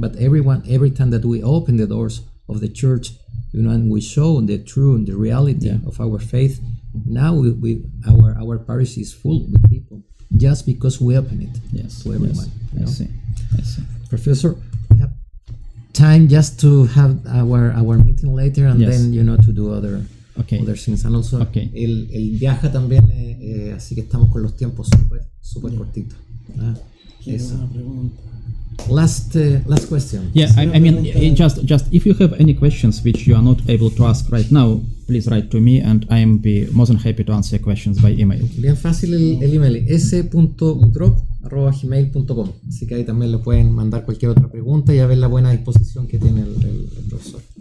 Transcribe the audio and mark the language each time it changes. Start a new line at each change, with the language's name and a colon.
English: But every time that we open the doors of the church, and we show the reality of our faith, now our parish is full with people. Just because we open it to everyone. Yes. I see. Professor, we have time just to have our meeting later and then to do other things. And also
Spanish: el viaja también, así que estamos con los tiempos súper cortitos. Una pregunta.
English: Last question. Yeah, I mean, just if you have any questions which you are not able to ask right now, please write to me and I am be more than happy to answer questions by email.
Spanish: Bien fácil el email, s.mudrov@gmail.com. Así que ahí también le pueden mandar cualquier otra pregunta y a ver la buena disposición que tiene el profesor.